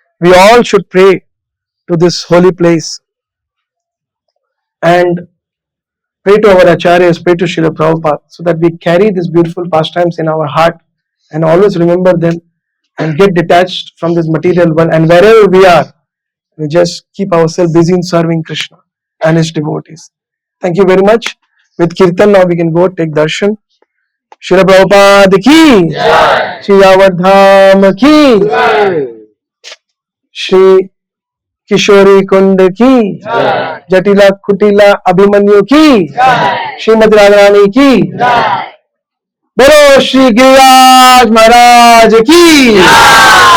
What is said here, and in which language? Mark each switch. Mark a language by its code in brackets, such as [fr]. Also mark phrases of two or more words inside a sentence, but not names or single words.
[en] We all should pray to this holy place and pray to our acharyas, pray to Srila Prabhupada, so that we carry these beautiful pastimes in our heart and always remember them and get detached from this material world. And wherever we are, we just keep ourselves busy in serving Krishna and his devotees. Thank you very much. With Kirtan, now we can go take darshan. [hi] Srila Prabhupada ki, Shri Yavat Dham ki, Shri Kishori Kund ki, Jatila Kutila Abhimanyu ki, Srimati Radharani ki, बोलो श्री गिरिराज महाराज की